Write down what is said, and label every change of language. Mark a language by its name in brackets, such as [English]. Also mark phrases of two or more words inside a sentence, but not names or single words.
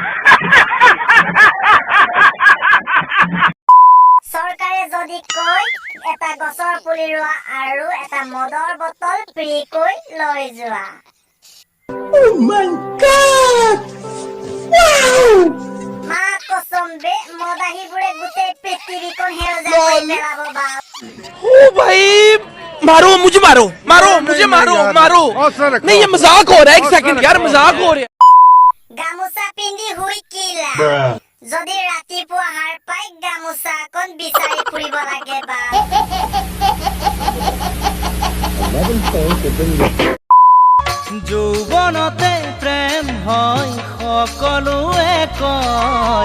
[Assamese] চৰকাৰে যদি কয় এটা গছৰ পুলি ৰোৱা আৰু এটা মদৰ বটল ফ্ৰীকৈ লৈ যোৱা। [Hindi] मां कसम [Assamese] বে, মদাহীবোৰে গোটেই পৃথিৱীখন সেউজীয়া কৰি পেলাব বাপ। [Hindi] ओ भाई मारो मुझे मारो मुझे मारो नहीं ये मजाक हो रहा है। एक सेकंड यार, मजाक हो रहा है। [Assamese] গামোচা পিন্ধি শুই কি লাভ? যদি ৰাতিপুৱা হাৰ পাই গামোচাখন বিচাৰি ফুৰিব লাগে বা। যৌৱনতে প্ৰেম হয় সকলোৱে কয়।